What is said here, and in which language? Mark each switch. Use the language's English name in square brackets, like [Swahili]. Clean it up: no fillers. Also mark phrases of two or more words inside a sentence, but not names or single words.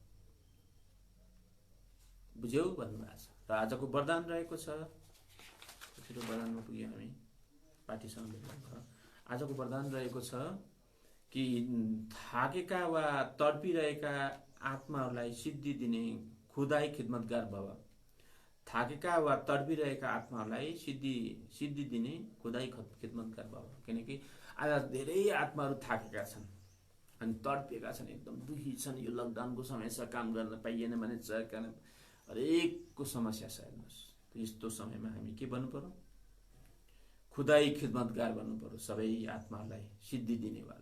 [Nepali] बुझ्यौ भन्नुभएको छ। र आजको वरदान रहेको छ, छिटो वरदानमा पुग्यौँ हामी, पाठीसँग भेट्नु। आजको वरदान रहेको छ कि थाकेका वा तडपिरहेका आत्माहरूलाई सिद्धि दिने [Urdu] खुदाई खिदमतगार [Nepali] भव। थाकेका वा तडपिरहेका आत्माहरूलाई सिद्धि दिने [Urdu] खुदाई खिदमतगार [Nepali] भव। किनकि आज धेरै आत्माहरू थाकेका छन् अनि तडपिएका छन्, एकदम दुखी छन्। यो लकडाउनको समय छ, काम गर्न पाइएन भने कारण हरेकको समस्या छ। हेर्नुहोस्, यस्तो समयमा हामी के भन्नु पर्यो? [Urdu] खुदाई खिदमतगार [Nepali] बन्नु पर्यो, सबै आत्माहरूलाई सिद्धि दिनेवाला।